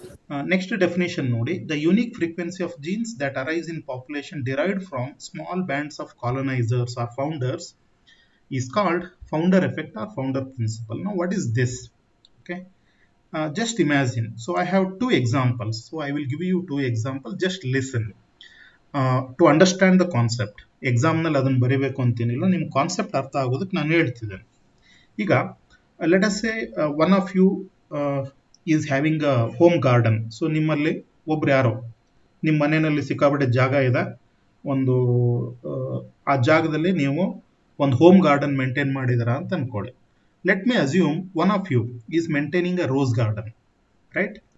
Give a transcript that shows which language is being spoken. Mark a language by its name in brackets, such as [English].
[English] Next definition nodi, the unique frequency of genes that arise in population derived from small bands of colonizers or founders is called founder effect or founder principle. Now what is this? Okay, just imagine. So I have two examples, so I will give you two examples. Just listen to understand the concept. [Kannada] Exam ನಲ್ಲಿ ಅದನ್ನ ಬರೀಬೇಕು ಅಂತೇನಿಲ್ಲ, ನಿಮ್ಮ concept ಅರ್ಥ ಆಗೋದಕ್ಕೆ ನಾನು ಹೇಳ್ತಿದ್ದೇನೆ. [English] ಈಗ let us say one of you is having a home garden. [Kannada] So ನಿಮ್ಮಲ್ಲಿ ಒಬ್ರು ಯಾರೋ ನಿಮ್ಮ ಮನೆಯಲ್ಲಿ ಸಿಕ್ಕಾಪಟ್ಟೆ ಜಾಗ ಇದೆ, ಒಂದು ಆ ಜಾಗದಲ್ಲಿ ನೀವು ಒಂದು ಹೋಮ್ ಗಾರ್ಡನ್ ಮೇಂಟೈನ್ ಮಾಡಿದಾರ ಅಂತ ಅನ್ಕೊಳ್ಳಿ. [English] Let me assume one of you is maintaining a rose garden, right?